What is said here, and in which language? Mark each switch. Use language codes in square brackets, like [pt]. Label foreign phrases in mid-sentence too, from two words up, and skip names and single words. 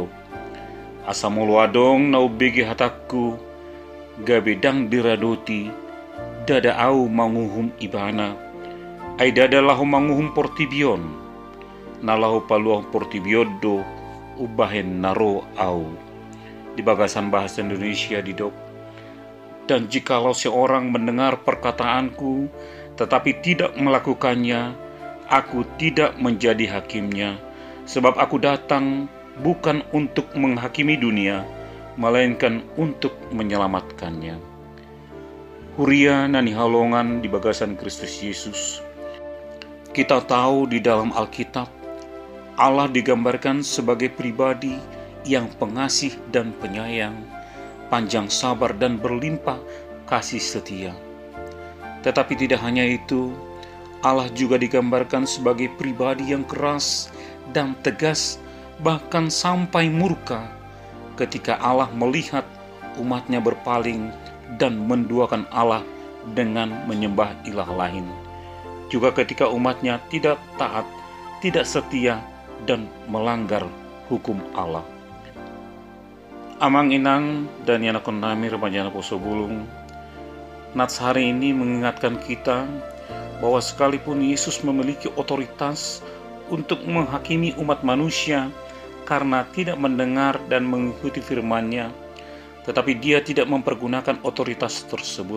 [bbc] Asa mulu adong nau begi hatakku gabedang diradoti dada au manguhum ibana. Ai dada lahu manguhum portibion, nalahu paluah portibiodo ubahen naro au. Di bagasan [id] bahasa Indonesia [bbc] didok. [id] Dan jikalau seorang mendengar perkataanku, tetapi tidak melakukannya, aku tidak menjadi hakimnya, sebab aku datang bukan untuk menghakimi dunia, melainkan untuk menyelamatkannya. [bbc] Huria nani halongan di bagasan Kristus Yesus. [id] Kita tahu di dalam Alkitab, Allah digambarkan sebagai pribadi yang pengasih dan penyayang, panjang sabar dan berlimpah kasih setia. Tetapi tidak hanya itu, Allah juga digambarkan sebagai pribadi yang keras dan tegas, bahkan sampai murka ketika Allah melihat umatnya berpaling dan menduakan Allah dengan menyembah ilah lain. Juga ketika umatnya tidak taat, tidak setia, dan melanggar hukum Allah. [bbc] Amang inang dan yanakon nami remajana poso bulung, [id] nats hari ini mengingatkan kita bahwa sekalipun Yesus memiliki otoritas untuk menghakimi umat manusia karena tidak mendengar dan mengikuti firman-Nya, tetapi Dia tidak mempergunakan otoritas tersebut.